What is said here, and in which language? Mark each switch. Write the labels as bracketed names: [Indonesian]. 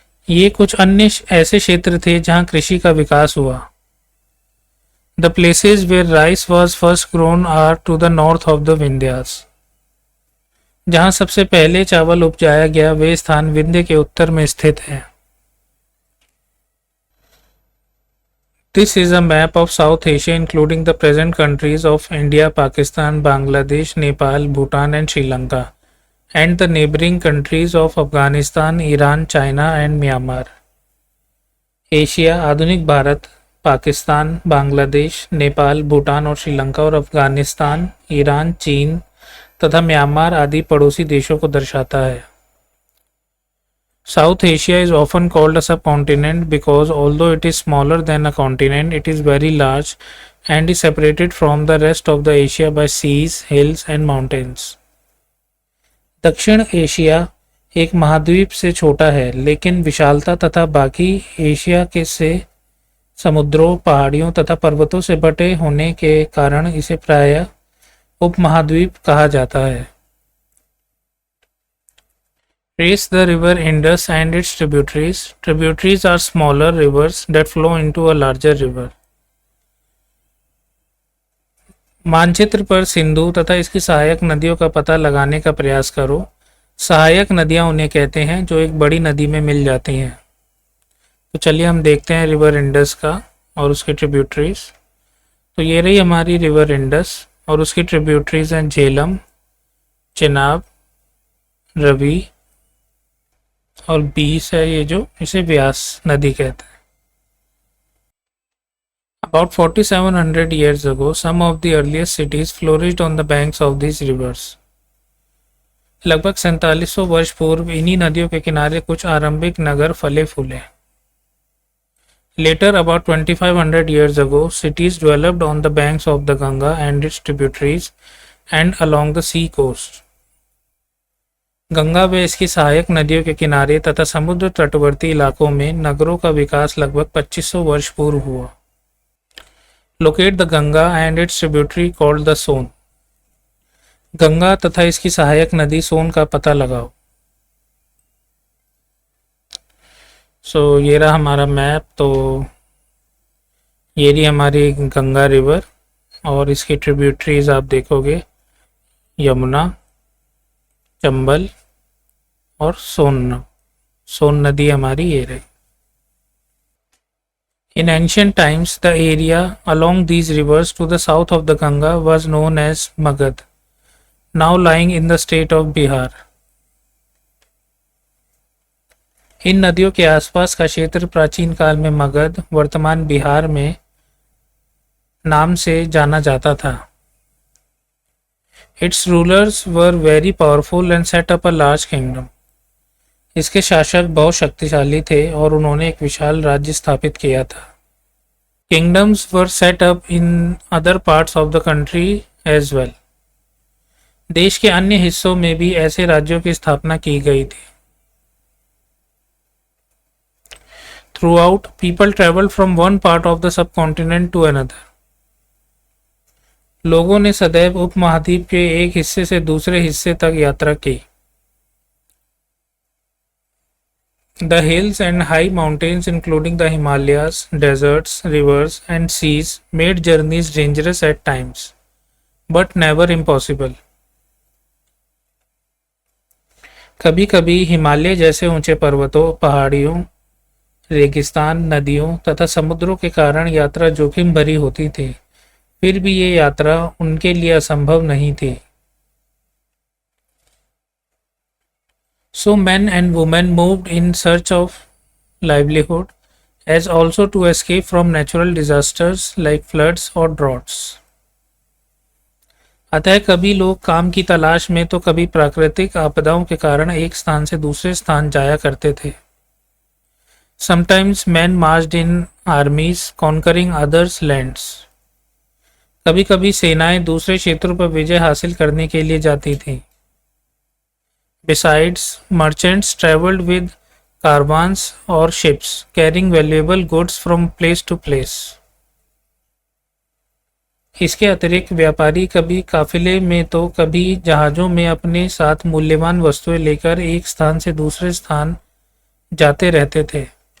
[Hindi] ये कुछ अन्य ऐसे क्षेत्र थे जहां कृषि का विकास हुआ। [English] The places where rice was first grown are to the north of the Vindhyas. [Hindi] जहां सबसे पहले चावल उपजाया गया वे स्थान विंध्य के उत्तर में स्थित हैं। [English] This is a map of South Asia including the present countries of India, Pakistan, Bangladesh, Nepal, Bhutan and Sri Lanka and the neighboring countries of Afghanistan, Iran, China and Myanmar. [Hindi] Asia, आधुनिक भारत, पाकिस्तान, बांग्लादेश, नेपाल, भूटान और श्रीलंका और Afghanistan, Iran, चीन तथा Myanmar आदि पड़ोसी देशों को दर्शाता है। [English] South Asia is often called a subcontinent because although it is smaller than a continent, it is very large and is separated from the rest of the Asia by seas, hills and mountains. [Hindi] दक्षिण Asia एक महाद्वीप से छोटा है लेकिन विशालता तथा बाकी एशिया के से समुद्रों, पहाड़ियों तथा पर्वतों से बटे होने के कारण इसे प्रायः उपमहाद्वीप कहा जाता है। [English] Trace the river Indus and its tributaries. Tributaries are smaller rivers that flow into a larger river. [Hindi] मानचित्र पर सिंधु तथा इसकी सहायक नदियों का पता लगाने का प्रयास करो। सहायक नदियां उन्हें कहते हैं जो एक बड़ी नदी में मिल जाती हैं। तो चलिए हम देखते हैं रिवर इंडस का और उसकी ट्रिब्यूटरीज। तो ये रही हमारी रिवर इंडस और उसकी ट्रिब्यूटरीज हैं झेलम, चिनाब, रवि और बीस है ये जो इसे व्यास नदी कहते हैं। [English] About 4700 years ago, some of the earliest cities flourished on the banks of these rivers. [Hindi] लगभग 4700 वर्ष पूर्व इन्हीं नदियों के किनारे कुछ आरंभिक नगर फले फूले। [English] Later, about 2500 years ago, cities developed on the banks of the Ganga and its tributaries and along the sea coast. [Hindi] Ganga व इसकी सहायक नदियों के किनारे तथा समुद्र तटवर्ती इलाकों में नगरों का विकास लगभग 2500 वर्ष पूर्व हुआ। [English] Locate the Ganga and its tributary called the Son. [Hindi] गंगा तथा इसकी सहायक नदी सोन का पता लगाओ। ये रहा हमारा मैप। तो ये रही हमारी गंगा रिवर और इसकी ट्रिब्यूटरीज आप देखोगे यमुना, चंबल और सोन नदी हमारी ये रही। [English] In ancient times, the area along these rivers to the south of the Ganga was known as Magad, now lying in the state of Bihar. [Hindi] इन नदियों के आसपास का क्षेत्र प्राचीन काल में मगध, वर्तमान बिहार में नाम से जाना जाता था। [English] Its rulers were very powerful and set up a large kingdom. [Hindi] इसके शासक बहुत शक्तिशाली थे और उन्होंने एक विशाल राज्य स्थापित किया था। [English] Kingdoms were set up in other parts of the country as well. [Hindi] देश के अन्य हिस्सों में भी ऐसे राज्यों की स्थापना की गई थी। [English] Throughout, people traveled from one part of the subcontinent to another. [Hindi] लोगों ने सदैव उपमहाद्वीप के एक हिस्से से दूसरे हिस्से तक यात्रा की। [English] The hills and high mountains, including the Himalayas, deserts, rivers, and seas, made journeys dangerous at times, but never impossible. [Hindi] कभी-कभी हिमालय जैसे ऊंचे पर्वतों, पहाड़ियों, रेगिस्तान, नदियों तथा समुद्रों के कारण यात्रा जोखिम भरी होती थी, फिर भी ये यात्रा उनके लिए असंभव नहीं थी। [English] So men and women moved in search of livelihood, as also to escape from natural disasters like floods or droughts. [Hindi] अतः कभी लोग काम की तलाश में तो कभी प्राकृतिक आपदाओं के कारण एक स्थान से दूसरे स्थान जाया करते थे। [English] Sometimes men marched in armies conquering others' lands. [Hindi] कभी-कभी सेनाएं दूसरे क्षेत्रों पर विजय हासिल करने के लिए जाती थीं। [English] Besides, merchants traveled with caravans or ships, carrying valuable goods from place to place. [Hindi] इसके अतिरिक्त व्यापारी कभी काफिले में तो कभी जहाजों में अपने साथ मूल्यवान वस्तुएं लेकर एक स्थान से दूसरे स्थान जाते रहते थे।